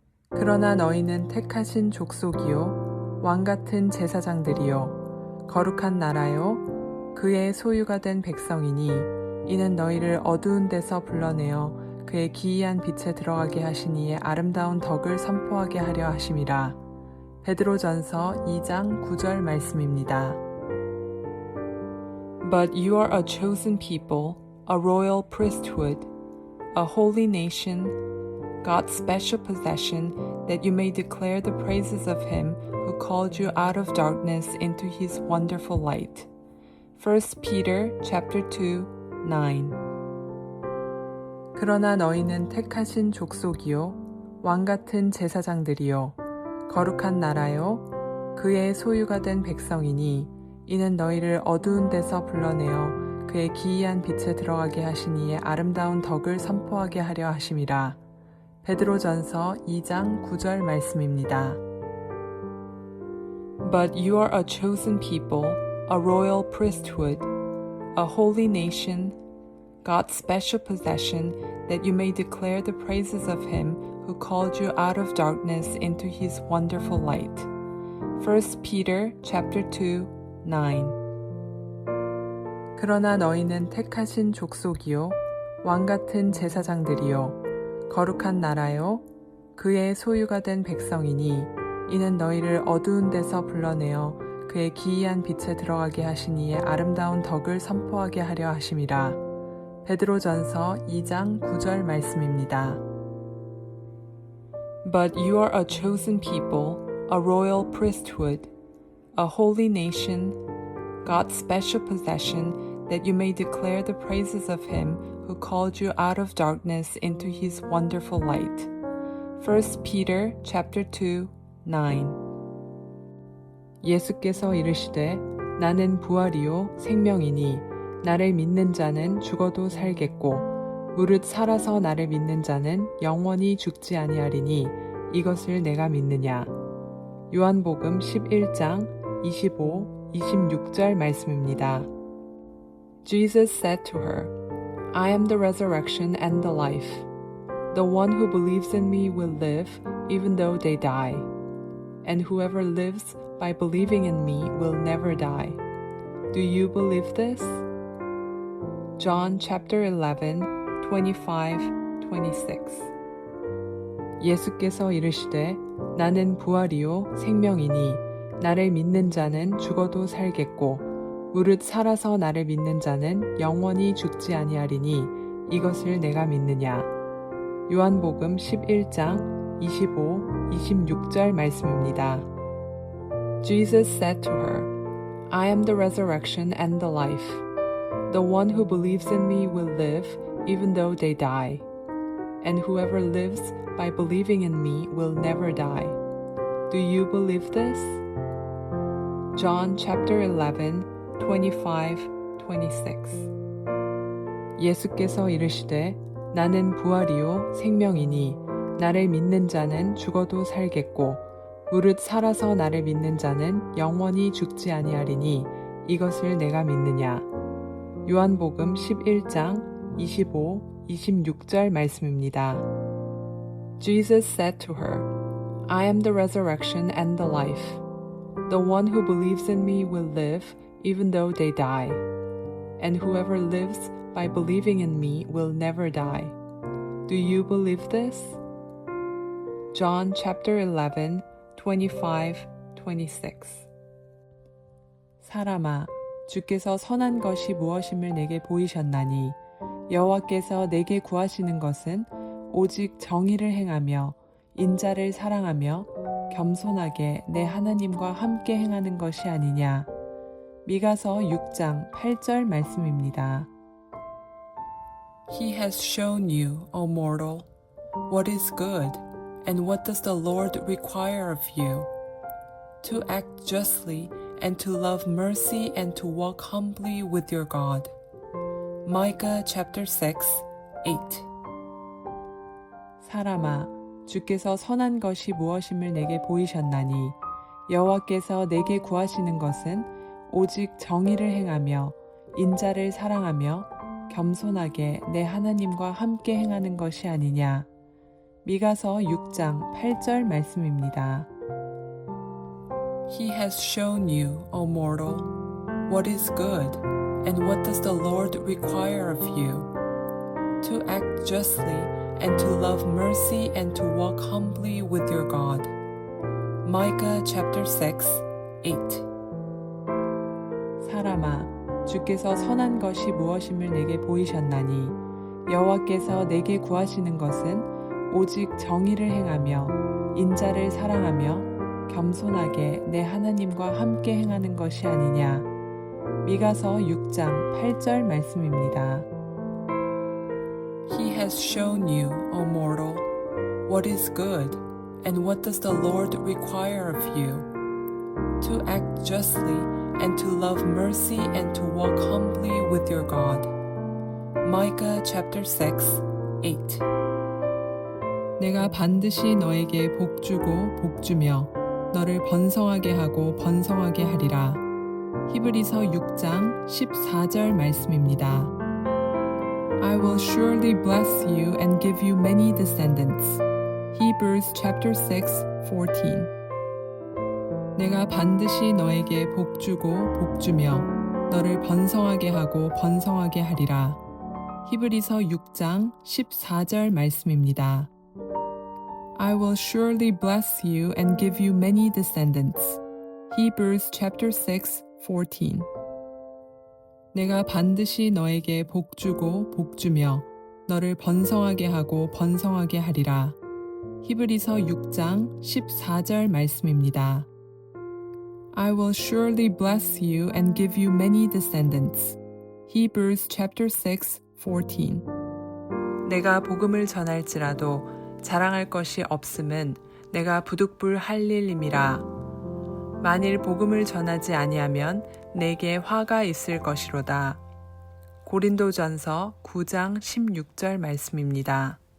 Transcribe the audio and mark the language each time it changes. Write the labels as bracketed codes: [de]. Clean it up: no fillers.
[ko] 그러나 너희는 택하신 족속이요 왕같은 제사장들이요 거룩한 나라요 그의 소유가 된 백성이니 이는 너희를 어두운 데서 불러내어 그의 기이한 빛에 들어가게 하신 이의 아름다운 덕을 선포하게 하려 하심이라. 베드로전서 2장 9절 말씀입니다. [en] But you are a chosen people, a royal priesthood, a holy nation, God's special possession, that you may declare the praises of him who called you out of darkness into his wonderful light. 1 Peter chapter 2, 9. [ko] 그러나 너희는 택하신 족속이요 왕같은 제사장들이요 거룩한 나라요 그의 소유가 된 백성이니 이는 너희를 어두운 데서 불러내어 그의 기이한 빛에 들어가게 하신 이의 아름다운 덕을 선포하게 하려 하심이라. 베드로전서 2장 9절 말씀입니다. [en] But you are a chosen people, a royal priesthood, a holy nation, God's special possession, that you may declare the praises of him who called you out of darkness into his wonderful light. 1 Peter chapter 2, 9. [ko] 그러나 너희는 택하신 족속이요 왕같은 제사장들이요 거룩한 나라요 그의 소유가 된 백성이니 이는 너희를 어두운 데서 불러내어 그의 기이한 빛에 들어가게 하신 이의 아름다운 덕을 선포하게 하려 하심이라. 베드로전서 2장 9절 말씀입니다. [en] But you are a chosen people, a royal priesthood, a holy nation, God's special possession, that you may declare the praises of him who called you out of darkness into his wonderful light. 1 Peter chapter 2, 9. [ko] 예수께서 이르시되 나는 부활이요 생명이니 나를 믿는 자는 죽어도 살겠고 무릇 살아서 나를 믿는 자는 영원히 죽지 아니하리니 이것을 내가 믿느냐. 요한복음 11장 25, 26절 말씀입니다. [en] Jesus said to her, I am the resurrection and the life. The one who believes in me will live even though they die. And whoever lives by believing in me will never die. Do you believe this? John chapter 11, 25, 26. [ko] 예수께서 이르시되 나는 부활이요 생명이니 나를 믿는 자는 죽어도 살겠고 무릇 살아서 나를 믿는 자는 영원히 죽지 아니하리니 이것을 내가 믿느냐. 요한복음 11장 25, 26절 말씀입니다. [en] Jesus said to her, I am the resurrection and the life. The one who believes in me will live even though they die. And whoever lives by believing in me will never die. Do you believe this? John chapter 11, 25, 26. [ko] 예수께서 이르시되 나는 부활이요 생명이니 나를 믿는 자는 죽어도 살겠고 무릇 살아서 나를 믿는 자는 영원히 죽지 아니하리니 이것을 내가 믿느냐. 요한복음 11장 25, 26절 말씀입니다. [en] Jesus said to her, I am the resurrection and the life. The one who believes in me will live even though they die. And whoever lives by believing in me will never die. Do you believe this? John chapter 11, 25, 26. [ko] 사람아, 주께서 선한 것이 무엇임을 내게 보이셨나니 여호와께서 내게 구하시는 것은 오직 정의를 행하며 인자를 사랑하며 겸손하게 내 하나님과 함께 행하는 것이 아니냐. 미가서 6장 8절 말씀입니다. [en] He has shown you, O mortal, what is good, and what does the Lord require of you? To act justly, and to love mercy, and to walk humbly with your God. Micah chapter 6, 8. [ko] 사람아, 주께서 선한 것이 무엇임을 내게 보이셨나니 여호와께서 내게 구하시는 것은 오직 정의를 행하며 인자를 사랑하며 겸손하게 내 하나님과 함께 행하는 것이 아니냐. 미가서 6장 8절 말씀입니다. [en] He has shown you, O mortal, what is good, and what does the Lord require of you? To act justly, and to love mercy, and to walk humbly with your God. Micah chapter 6, 8. [ko] 사람아, 주께서 선한 것이 무엇임을 내게 보이셨나니 여호와께서 내게 구하시는 것은 오직 정의를 행하며 인자를 사랑하며 겸손하게 내 하나님과 함께 행하는 것이 아니냐. 미가서 6장 8절 말씀입니다. [en] He has shown you, O mortal, what is good, and what does the Lord require of you? To act justly, and to love mercy, and to walk humbly with your God. Micah chapter 6, 8. [ko] 내가 반드시 너에게 복주고 복주며 너를 번성하게 하고 번성하게 하리라. 히브리서 6장 14절 말씀입니다. [en] I will surely bless you and give you many descendants. Hebrews chapter 6, 14. [ko] 내가 반드시 너에게 복주고 복주며 너를 번성하게 하고 번성하게 하리라. 히브리서 6장 14절 말씀입니다. [en] I will surely bless you and give you many descendants. Hebrews chapter 6, 14. [ko] 내가 반드시 너에게 복주고 복주며 너를 번성하게 하고 번성하게 하리라. 히브리서 6장 14절 말씀입니다. [en] I will surely bless you and give you many descendants. Hebrews chapter 6, 14. [ko] 내가 복음을 전할지라도 자랑할 것이 없음은 내가 부득불 할 일임이라. 만일 복음을 전하지 아니하면 내게 화가 있을 것이로다. 고린도전서 9장 16절 말씀입니다.